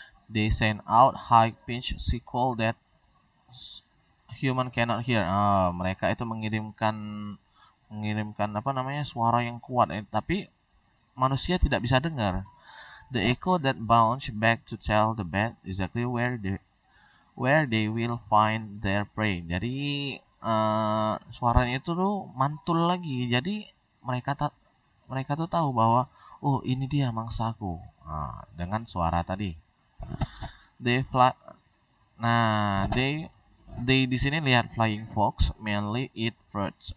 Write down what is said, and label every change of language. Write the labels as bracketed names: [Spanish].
[English] They send out high pitched signal that human cannot hear. [Indonesian] Mereka itu mengirimkan apa namanya suara yang kuat, tapi manusia tidak bisa dengar. [English] The echo that bounce back to tell the bat exactly where they will find their prey. [Indonesian] Jadi suaranya itu tuh mantul lagi. Jadi mereka tuh tahu bahwa oh ini dia mangsaku. Dengan suara tadi. [English] They fly. Nah, they [Indonesian] di sini lihat [English] flying fox mainly eat fruits.